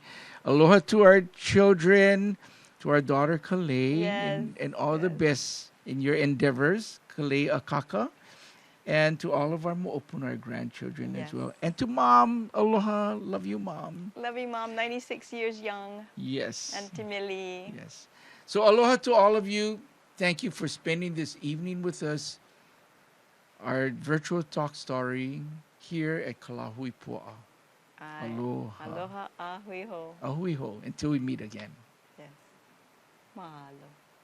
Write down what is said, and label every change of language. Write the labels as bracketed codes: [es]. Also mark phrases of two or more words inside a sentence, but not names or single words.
[en] Aloha to our children, to our daughter Kalei, and all the best in your endeavors, Kalei Akaka, and to all of our mo'opuna, our grandchildren as well. And to Mom, aloha, love you, Mom. Love you, Mom, 96 years young. Yes. Aunty Millie. Yes. So aloha to all of you. Thank you for spending this evening with us. Our virtual talk story here at Kalahui Poa. Aloha. [haw] Aloha, ahui ho. Ahui ho. [en] Until we meet again. Yes. Mahalo.